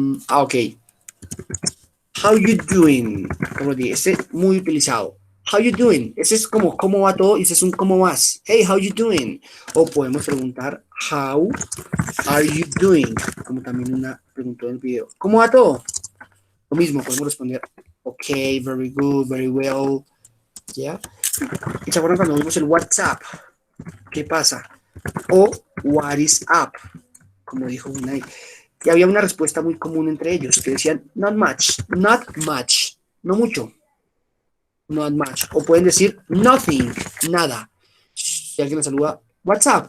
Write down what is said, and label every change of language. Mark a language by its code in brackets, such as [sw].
[en] Ok. How you doing? [es] Como dije, este es muy utilizado. [en] How you doing? [es] Ese es como cómo va todo y ese es un cómo vas. [en] Hey, how you doing? [es] O podemos preguntar [en] how are you doing? [es] Como también una pregunta en el video. ¿Cómo va todo? Lo mismo, podemos responder [en] okay, very good, very well. [es] ¿Ya? ¿Y se acuerdan cuando vimos el WhatsApp? ¿Qué pasa? O [en] what is up? [es] Como dijo una ahí. Y había una respuesta muy común entre ellos que decían [en] not much, [es] no mucho, not much. O pueden decir nothing, nada. Si alguien les saluda, [en] what's up?